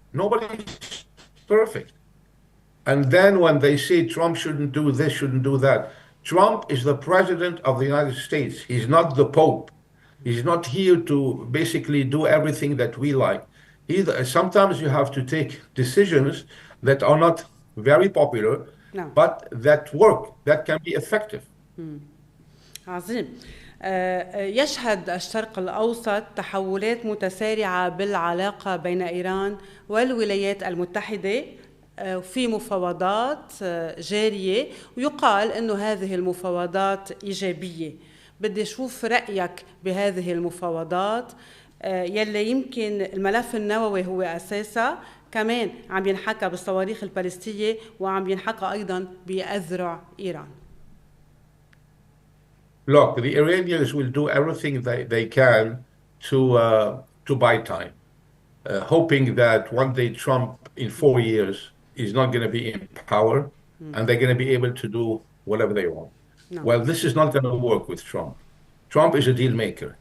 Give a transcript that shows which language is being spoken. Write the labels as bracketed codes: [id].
[en] Nobody's perfect. And then when they say Trump shouldn't do this, shouldn't do that, Trump is the president of the United States. He's not the Pope. He's not here to basically do everything that we like. Sometimes you have to take decisions that are not very popular, but that work, that can be effective. [ar] عظيم. يشهد الشرق الأوسط تحولات متسارعة بالعلاقة بين إيران والولايات المتحدة، في مفاوضات جارية، ويقال أنه هذه المفاوضات إيجابية. بدي أشوف رأيك بهذه المفاوضات يلي يمكن الملف النووي هو أساسها، كمان عم ينحكى بالصواريخ البالستية وعم ينحكى أيضا بأذرع إيران. [en] Look, the Iranians will do everything they can to buy time. hoping that one day Trump in 4 years is not going to be in power and they're going to be able to do whatever they want. No. Well, this is not going to work with Trump. Trump is a deal maker.